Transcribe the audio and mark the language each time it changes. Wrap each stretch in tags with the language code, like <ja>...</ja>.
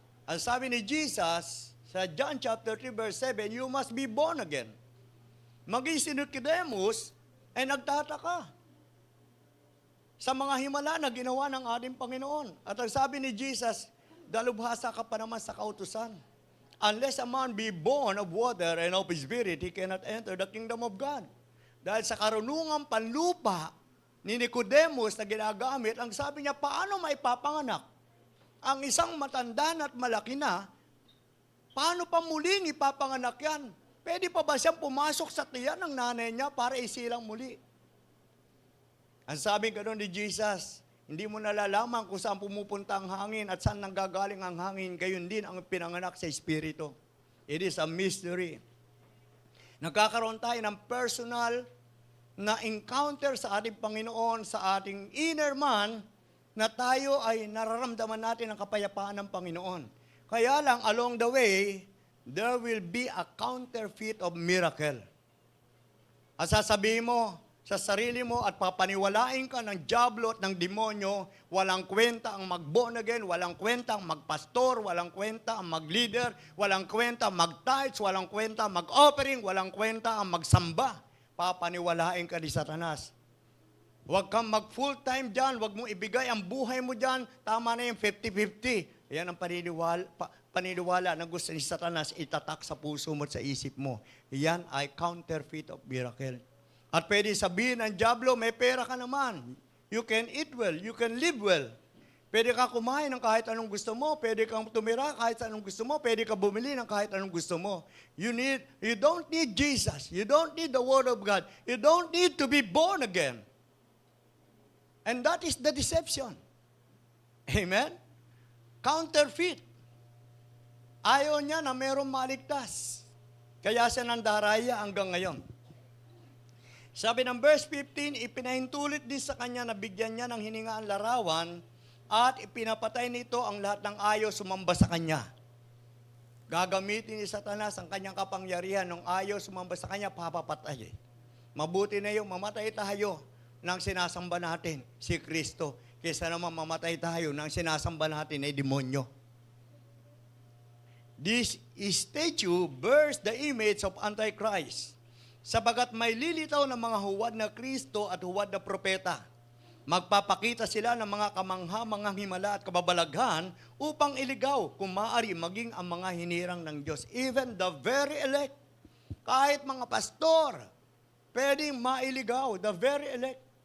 <tl>Ang sabi ni Jesus sa John chapter 3 verse 7,</tl> <en>you must be born again.</en> <tl>Maging si Nicodemus ay nagtataka sa mga himala na ginawa ng ating Panginoon. At ang sabi ni Jesus, dalubhasa ka pa naman sa kautusan.</tl> <en>Unless a man be born of water and of Spirit, he cannot enter the kingdom of God.</en> <tl>Dahil sa karunungang panlupa ni Nicodemus na ginagamit, ang sabi niya, paano maipapanganak? Ang isang matanda at malaki na, paano pa muling ipapanganak yan? Pwede pa ba siyang pumasok sa tiyan ng nanay niya para isilang muli? Ang sabi gano'n ni Jesus, hindi mo nalalaman kung saan pumupunta ang hangin at saan nanggagaling ang hangin, gayon din ang pinanganak sa Espiritu.</tl> <en>It is a mystery.</en> <tl>Nagkakaroon tayo ng personal na encounter sa ating Panginoon, sa ating inner man, na tayo ay nararamdaman natin ang kapayapaan ng Panginoon. Kaya lang,</tl> <en>along the way, there will be a counterfeit of miracle.</en> <tl>At sasabihin mo, sa sarili mo at papaniwalain ka ng diablo at ng demonyo, walang kwenta ang mag-born again, walang kwenta ang magpastor, walang kwenta ang mag-leader, walang kwenta ang mag-tithes, walang kwenta ang mag-offering, walang kwenta ang magsamba. Papaniwalain ka ni Satanas. Huwag kang mag-full-time dyan, huwag mong ibigay ang buhay mo dyan, tama na yung 50-50. Yan ang paniniwala na gusto ni Satanas itatak sa puso mo at sa isip mo. Yan ay</tl> <en>counterfeit of miracle.</en> <tl>At pwede sabihin ng diablo, may pera ka naman.</tl> <en>You can eat well, you can live well.</en> <tl>Pwede ka kumain ng kahit anong gusto mo, pwede kang tumira kahit anong gusto mo, pwede ka bumili ng kahit anong gusto mo.</tl> <en>You don't need Jesus. You don't need the Word of God. You don't need to be born again. And that is the deception.</en> <tl>Amen? Counterfeit. Ayaw niya na mayroong maligtas. Kaya siya nandaraya hanggang ngayon. Sabi ng verse 15, ipinahintulit din sa kanya na bigyan niya ng hininga ang larawan at ipinapatay nito ang lahat ng ayaw sumamba sa kanya. Gagamitin ni Satanas ang kanyang kapangyarihan ng ayaw sumamba sa kanya, papapatay. Mabuti na yung mamatay tayo nang sinasamba natin si Kristo kaysa naman mamatay tayo nang sinasamba natin ay demonyo.</tl> <en>This statue bears the image of Antichrist.</en> <tl>Sabagat may lilitaw ng mga huwad na Kristo at huwad na propeta. Magpapakita sila ng mga kamangha-manghang himala at kababalaghan upang iligaw kung maaari maging ang mga hinirang ng Diyos.</tl> <en>Even the very elect,</en> <tl>kahit mga pastor, pwedeng mailigaw,</tl> <en>the very elect.</en>